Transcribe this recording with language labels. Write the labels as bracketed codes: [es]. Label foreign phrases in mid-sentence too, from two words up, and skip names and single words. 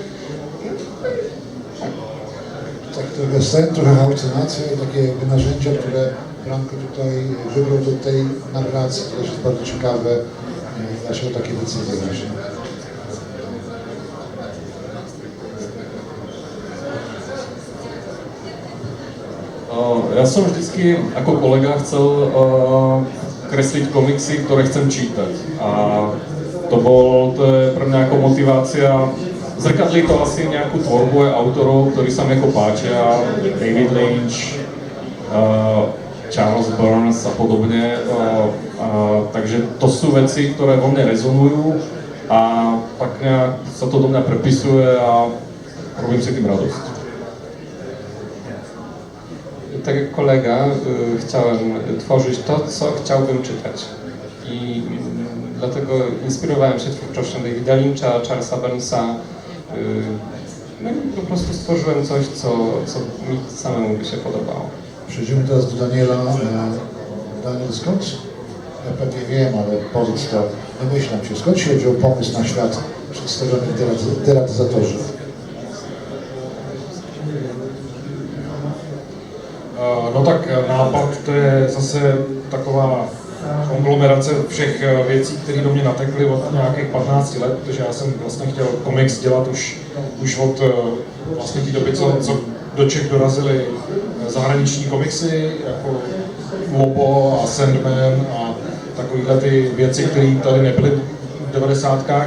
[pl] Tak trochę sen, trochę halucynacje, takie jakby narzędzia, które Franko tutaj wybrał do tej narracji, to też jest bardzo ciekawe, dlaczego takie decyzje właśnie. [sk] Ja som vždycky ako kolega chcel kresliť komiksy, ktoré chcem čítať. A to je pre mňa ako motivácia. Zrkadlí to asi nejakú tvorbu autorov, ktorí sa mi ako páčia. David Lynch, Charles Burns a podobne. Takže to sú veci, ktoré vo mne rezonujú a tak nejak sa to do mňa prepisuje a robím si tým radosť. [pl] Tak jak kolega, chciałem tworzyć to, co chciałbym czytać. I dlatego inspirowałem się twórczością Davida Lyncha, Charlesa Burnsa. No i po prostu stworzyłem coś, co mi samemu by się podobało. Przejdziemy teraz do Daniela. Daniel, skąd? Ja pewnie wiem, ale powiedz to, domyślam się, skąd się wziął pomysł na świat przedstawiony w Deratyzatorze? [cs] No tak nápad, to je zase taková konglomerace všech věcí, které do mě natekly od nějakých 15 let, protože já jsem vlastně chtěl komiks dělat už od vlastně té doby, co do Čech dorazily zahraniční komiksy, jako Lobo a Sandman a takovéhle ty věci, které tady nebyly v 90kách.